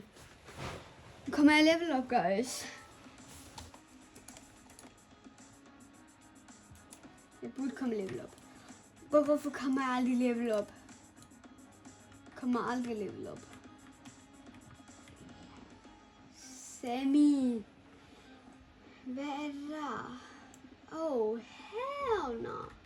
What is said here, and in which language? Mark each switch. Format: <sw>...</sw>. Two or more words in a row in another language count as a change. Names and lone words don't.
<da>Nu kommer jeg</da> <en>level up, guys.</en> <da>Jeg burde komme</da> <en>level up.</en> <da>Hvorfor kommer jeg aldrig</da> <en>level up?</en> <da>Kommer aldrig</da> <en>level up.</en> <da>Sammy. Hvad er der?</da> <en>Oh, hell no.</en>